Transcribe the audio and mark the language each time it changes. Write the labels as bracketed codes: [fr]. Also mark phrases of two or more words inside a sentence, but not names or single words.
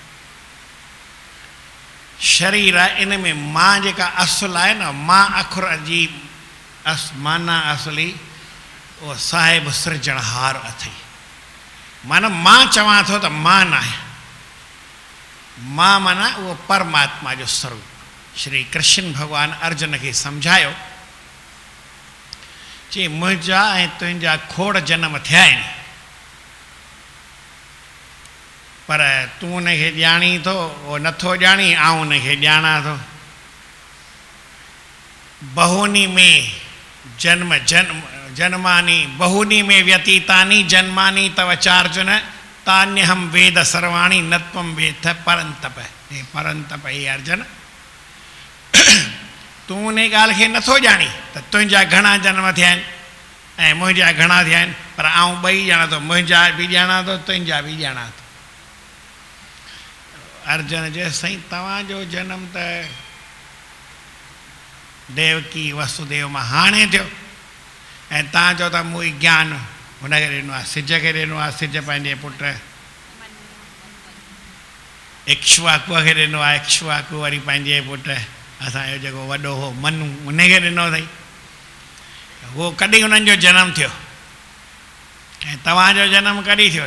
[sd] शरीर आहे, इन में मां जेका असुल आहे न, मां अखर जी माना असली उहो साहिब सृजनहार अथई, माना मां चवां थो त मां न आहे, मां माना उहो परमात्मा जो स्वरूप। श्री कृष्ण भॻवान अर्जुन खे सम्झायो, चई मुंहिंजा ऐं तुंहिंजा खोड़ जनम थिया आहिनि, पर तूं उनखे ॼाणी थो, उहो नथो ॼाणी, आउं उनखे ॼाणा थो। [sa] बहूनी में जन्म जन्मानी, बहूनी में व्यतीतानी जन्मानी तव चार्जुन, तान्यहम वेद सर्वाणी नत्वम वेद परंतप। [sd] हे परंतप, हे अर्जुन तूं उन ॻाल्हि खे नथो ॼाणी त तुंहिंजा घणा जन्म थिया आहिनि ऐं मुंहिंजा घणा थिया आहिनि, पर आऊं ॿई ॼाणा थो, मुंहिंजा बि ॼाणा थो, तुंहिंजा बि ॼाणा थो। अर्जुन चयो साईं तव्हांजो जनम त देवकी वसुदेव मां हाणे थियो ऐं तव्हां चओ था मूं ज्ञान हुनखे ॾिनो आहे, सिज खे ॾिनो आहे, सिज पंहिंजे पुट इक्ष्वाकुअ खे ॾिनो आहे, इक्ष्वाकु वरी पंहिंजे पुट असांजो जेको वॾो हो मनु उनखे ॾिनो अथई। उहो कॾहिं उन्हनि जो जनमु थियो ऐं तव्हांजो जनमु कॾहिं थियो?